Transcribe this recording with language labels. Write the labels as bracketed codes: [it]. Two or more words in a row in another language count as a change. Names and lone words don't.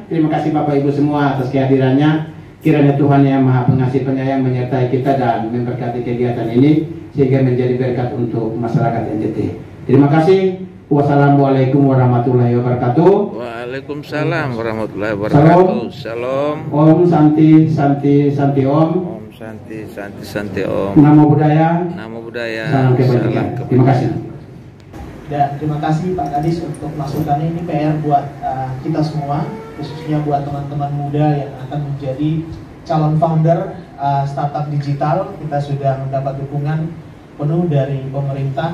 [id] Terima kasih Bapak Ibu semua atas kehadirannya. Kiranya Tuhan yang Maha Pengasih Penyayang menyertai kita dan memberkati kegiatan ini sehingga menjadi berkat untuk masyarakat NTT. Terima kasih. [ar] والسلام عليكم ورحمة الله وبركاته. وعليكم السلام ورحمة الله وبركاته. [id] Shalom. [sa] ॐ शान्तिः शान्तिः शान्तिः ॐ. ॐ शान्तिः शान्तिः शान्तिः ॐ. [pi] Namo Buddhaya. Namo Buddhaya. [id] Salam kebajikan. Terima kasih. Dan terima kasih Pak Kadis untuk masukannya. Ini PR buat kita semua, khususnya buat teman-teman muda yang akan menjadi calon [en] founder startup [id] digital. Kita sudah mendapat dukungan penuh dari pemerintah.